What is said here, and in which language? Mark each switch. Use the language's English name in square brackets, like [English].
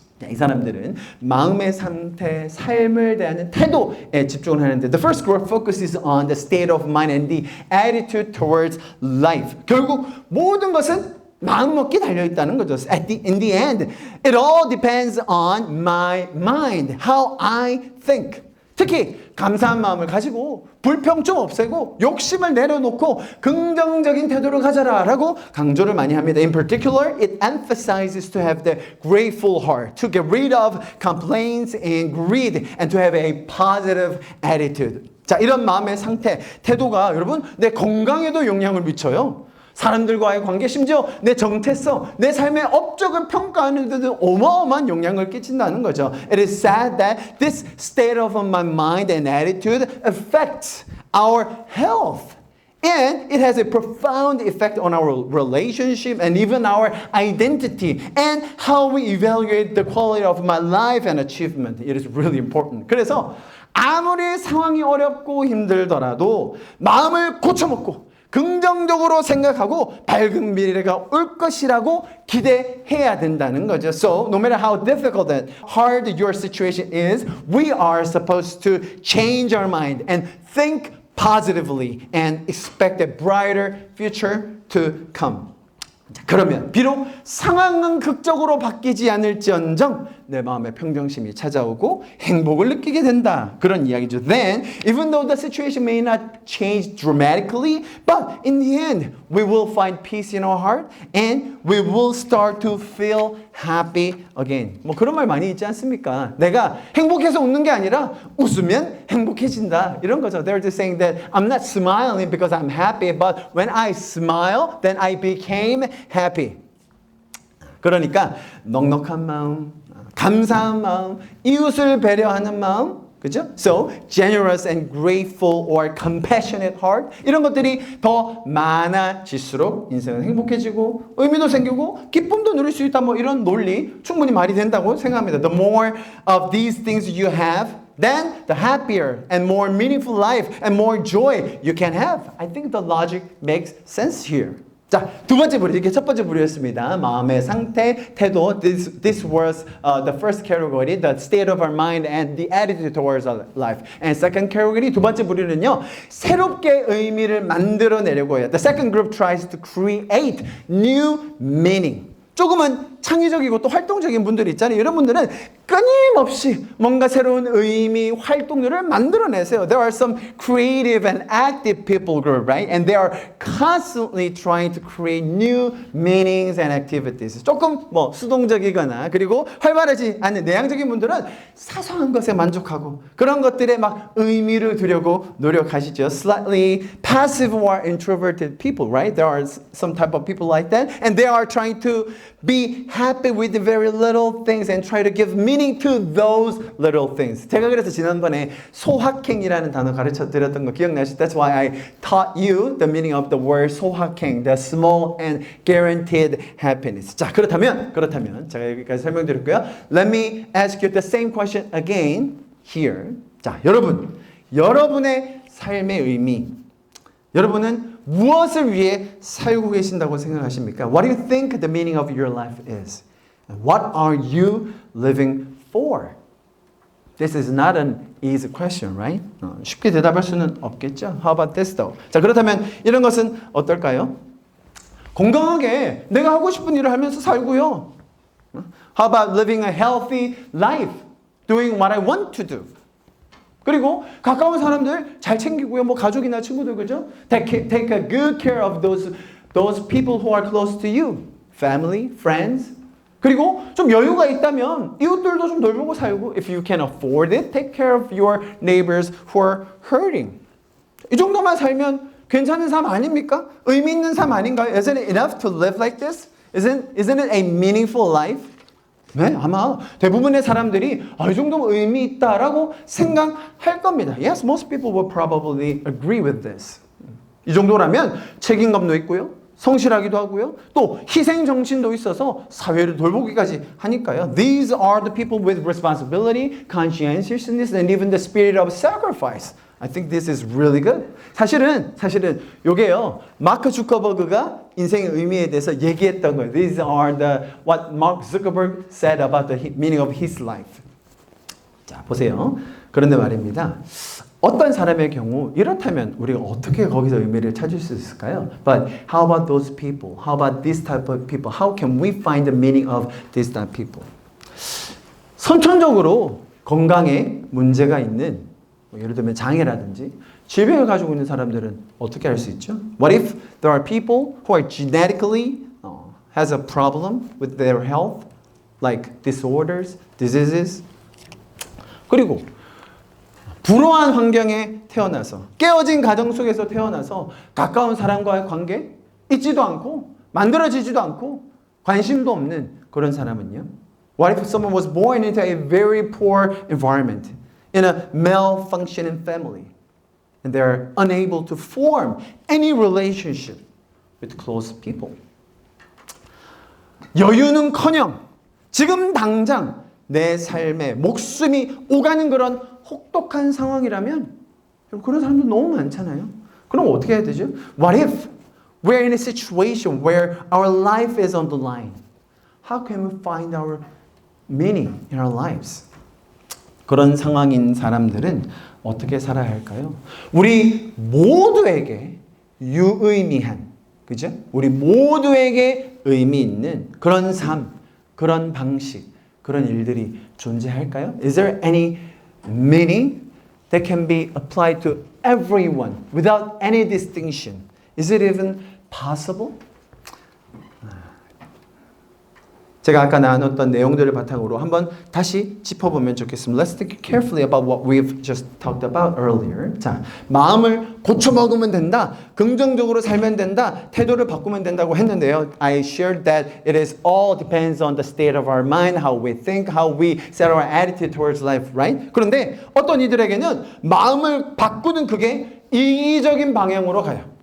[Korean] 이 사람들은 마음의 상태, 삶을 대하는 태도에 집중을 하는데 [English] The first group focuses on the state of mind and the attitude towards life. [Korean] 결국 모든 것은 마음먹기 달려있다는 거죠. [English] In the end, it all depends on my mind, how I think. [Korean] 특히 감사한 마음을 가지고 불평 좀 없애고 욕심을 내려놓고 긍정적인 태도를 가져라 라고 강조를 많이 합니다. [English] In particular, it emphasizes to have the grateful heart, to get rid of complaints and greed, and to have a positive attitude. [Korean] 자, 이런 마음의 상태, 태도가 여러분 내 건강에도 영향을 미쳐요. 사람들과의 관계, 심지어 내 정체성, 내 삶의 업적을 평가하는 데도 어마어마한 영향을 끼친다는 거죠. [English] It is sad that this state of my mind and attitude affects our health. And it has a profound effect on our relationship and even our identity and how we evaluate the quality of my life and achievement. It is really important. [Korean] 그래서 아무리 상황이 어렵고 힘들더라도 마음을 고쳐먹고 긍정적으로 생각하고 밝은 미래가 올 것이라고 기대해야 된다는 거죠. [English] So, no matter how difficult and hard your situation is, we are supposed to change our mind and think positively and expect a brighter future to come. [Korean] 그러면 비록 상황은 극적으로 바뀌지 않을지언정 내 마음에 평정심이 찾아오고 행복을 느끼게 된다. 그런 이야기죠. [English] Then, even though the situation may not change dramatically, but in the end, we will find peace in our heart and we will start to feel happy again. [Korean] 뭐 그런 말 많이 있지 않습니까? 내가 행복해서 웃는 게 아니라 웃으면 행복해진다. 이런 거죠. [English] They're just saying that I'm not smiling because I'm happy, but when I smile, then I became happy. [Korean] 그러니까 넉넉한 마음, 감사한 마음, 이웃을 배려하는 마음, 그죠? [English] So, generous and grateful or compassionate heart [Korean] 이런 것들이 더 많아질수록 인생은 행복해지고 의미도 생기고 기쁨도 누릴 수 있다 뭐 이런 논리 충분히 말이 된다고 생각합니다. [English] The more of these things you have, then the happier and more meaningful life and more joy you can have. I think the logic makes sense here. [Korean] 자, 두 번째 부류, 이게 첫 번째 부류였습니다. 마음의 상태, 태도. [English] This was the first category, the state of our mind and the attitude towards our life. And second category, [Korean] 두 번째 부류는요, 새롭게 의미를 만들어내려고 해요. [English] The second group tries to create new meaning. [Korean] 조금은 창의적이고 또 활동적인 분들이 있잖아요. 이런 분들은 끊임없이 뭔가 새로운 의미, 활동들을 만들어내세요. [English] There are some creative and active people group, right? And they are constantly trying to create new meanings and activities. [Korean] 조금 뭐 수동적이거나 그리고 활발하지 않은 내향적인 분들은 사소한 것에 만족하고 그런 것들에 막 의미를 두려고 노력하시죠. [English] Slightly passive or introverted people, right? There are some type of people like that. And they are trying to be happy with the very little things and try to give meaning to those little things. [Korean] 제가 그래서 지난번에 소확행이라는 단어 가르쳐 드렸던 거 기억나시죠? [English] That's why I taught you the meaning of the word 소확행, the small and guaranteed happiness. [Korean] 자, 그렇다면 제가 여기까지 설명드렸고요. [English] Let me ask you the same question again here. [Korean] 자, 여러분의 삶의 의미, 여러분은 무엇을 위해 살고 계신다고 생각하십니까? [English] What do you think the meaning of your life is? And what are you living for? This is not an easy question, right? [Korean] 쉽게 대답할 수는 없겠죠? [English] How about this though? [Korean] 자, 그렇다면 이런 것은 어떨까요? 건강하게 내가 하고 싶은 일을 하면서 살고요. [English] How about living a healthy life? Doing what I want to do. [Korean] 그리고 가까운 사람들 잘 챙기고요. 뭐 가족이나 친구들 그죠? [English] Take a good care of those people who are close to you. Family, friends. [Korean] 그리고 좀 여유가 있다면 이웃들도 좀 돌보고 살고 [English] if you can afford it, take care of your neighbors who are hurting. [Korean] 이 정도만 살면 괜찮은 삶 아닙니까? 의미 있는 삶 아닌가요? [English] Isn't it enough to live like this? Isn't it a meaningful life? [Korean] 네, 아마 대부분의 사람들이 이 정도면 의미 있다라고 생각할 겁니다. [English] Yes, most people will probably agree with this. [Korean] 이 정도라면 책임감도 있고요. 성실하기도 하고요. 또 희생 정신도 있어서 사회를 돌보기까지 하니까요. [English] These are the people with responsibility, conscientiousness, and even the spirit of sacrifice. I think this is really good. [Korean] 사실은 요게요. 마크 주커버그가 인생의 의미에 대해서 얘기했던 거예요. [English] These are what Mark Zuckerberg said about the meaning of his life. [Korean] 자, 보세요. 그런데 말입니다. 어떤 사람의 경우 이렇다면 우리가 어떻게 거기서 의미를 찾을 수 있을까요? [English] But how about those people? How about this type of people? How can we find the meaning of this type of people? [Korean] 선천적으로 건강에 문제가 있는 예를 들면 장애라든지 질병을 가지고 있는 사람들은 어떻게 할 수 있죠? [English] What if there are people who are genetically has a problem with their health, like disorders, diseases? [Korean] 그리고 불우한 환경에 태어나서 깨어진 가정 속에서 태어나서 가까운 사람과의 관계 있지도 않고 만들어지지도 않고 관심도 없는 그런 사람은요? [English] What if someone was born into a very poor environment? In a malfunctioning family, and they're unable to form any relationship with close people. [Korean] 여유는커녕 지금 당장 내 삶에 목숨이 오가는 그런 혹독한 상황이라면 그런 사람도 너무 많잖아요. 그럼 어떻게 해야 되죠? [English] What if we're in a situation where our life is on the line? How can we find our meaning in our lives? [Korean] 그런 상황인 사람들은 어떻게 살아야 할까요? 우리 모두에게 유의미한, 그죠? 우리 모두에게 의미 있는 그런 삶, 그런 방식, 그런 일들이 존재할까요? [English] Is there any meaning that can be applied to everyone without any distinction? Is it even possible? [Korean] 제가 아까 나눴던 내용들을 바탕으로 한번 다시 짚어보면 좋겠습니다. [English] Let's think carefully about what we've just talked about earlier. [Korean] 자, 마음을 고쳐먹으면 된다. 긍정적으로 살면 된다. 태도를 바꾸면 된다고 했는데요. [English] I shared that it is all depends on the state of our mind, how we think, how we set our attitude towards life, right? [Korean] 그런데 어떤 이들에게는 마음을 바꾸는 그게 이기적인 방향으로 가요.